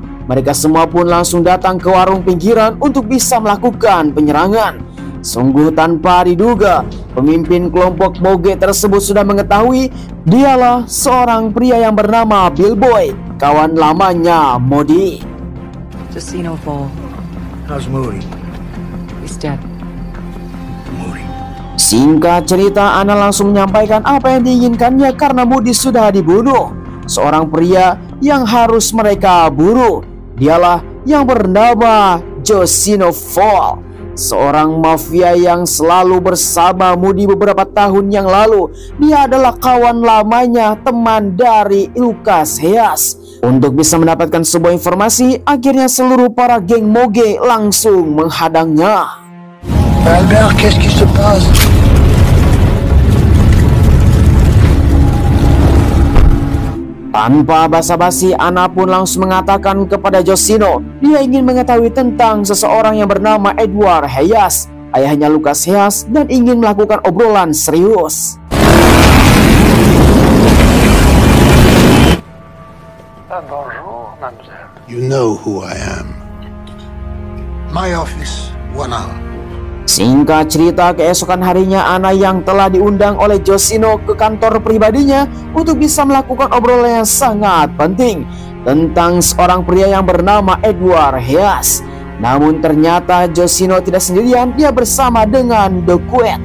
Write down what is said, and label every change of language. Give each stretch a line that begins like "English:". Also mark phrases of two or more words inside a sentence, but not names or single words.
Indonesian: Mereka semua pun langsung datang ke warung pinggiran untuk bisa melakukan penyerangan. Sungguh tanpa diduga, pemimpin kelompok moge tersebut sudah mengetahui dialah seorang pria yang bernama Bill Boy, kawan lamanya Moody. Josino Fall.
English: How's Moody? He's dead.
Indonesian: Singkat cerita, Ana langsung menyampaikan apa yang diinginkannya karena Moody sudah dibunuh. Seorang pria yang harus mereka buru, dialah yang bernama Josino Fall, seorang mafia yang selalu bersama Moody beberapa tahun yang lalu. Dia adalah kawan lamanya, teman dari Lucas Hayes. Untuk bisa mendapatkan sebuah informasi, akhirnya seluruh para geng moge langsung menghadangnya.
French: Albert, qu'est-ce qui se passe?
Indonesian: Tanpa basa-basi, Ana pun langsung mengatakan kepada Josino, dia ingin mengetahui tentang seseorang yang bernama Edward Hayes. ayahnya Lucas Hayes dan ingin melakukan obrolan serius.
French: Bonjour, mademoiselle.
English: You know who I am. My office, 1 hour.
Indonesian: Singkat cerita, keesokan harinya Anna yang telah diundang oleh Yoshino ke kantor pribadinya untuk bisa melakukan obrolan yang sangat penting tentang seorang pria yang bernama Edward Hayes. Namun ternyata Yoshino tidak sendirian, dia bersama dengan Dokuet.